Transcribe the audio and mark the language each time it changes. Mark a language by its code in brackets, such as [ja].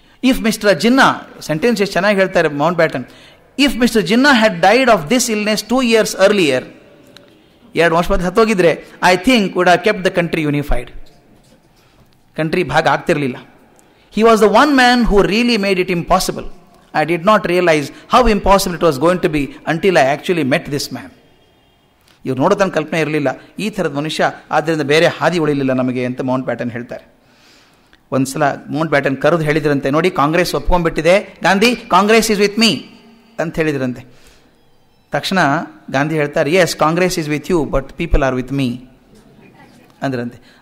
[en] if mister Jinnah, [kn] sentence ಎಷ್ಟು ಚೆನ್ನಾಗಿ ಹೇಳ್ತಾರೆ Mount baton, [en] if mister Jinnah had died of this illness 2 years earlier, [kn] 2 ವರ್ಷ ಮತ್ತೆ ಹತ್ತೋಗಿದ್ರೆ, [en] I think would have kept the country unified. [kn] Country ಭಾಗ ಆಗ್ತಿರಲಿಲ್ಲ. [en] He was the one man who really made it impossible. I did not realize how impossible it was going to be until I actually met this man. [kn] ಇವ್ರು ನೋಡೋ ತನ್ನ ಕಲ್ಪನೆ ಇರಲಿಲ್ಲ ಈ ಥರದ ಮನುಷ್ಯ, ಆದ್ದರಿಂದ ಬೇರೆ ಹಾದಿ ಉಳಿಲಿಲ್ಲ ನಮಗೆ ಅಂತ ಮೌಂಟ್ ಬ್ಯಾಟನ್ ಹೇಳ್ತಾರೆ. ಒಂದು ಸಲ ಮೌಂಟ್ ಬ್ಯಾಟನ್ ಕರೆದು ಹೇಳಿದ್ರಂತೆ, ನೋಡಿ Congress ಒಪ್ಕೊಂಡ್ಬಿಟ್ಟಿದೆ, Gandhi [en] Congress is with me [kn] ಅಂತ ಹೇಳಿದ್ರಂತೆ. ತಕ್ಷಣ ಗಾಂಧಿ ಹೇಳ್ತಾರೆ, [en] yes Congress is with you but people are with me [kn] ಅಂದ್ರಂತೆ.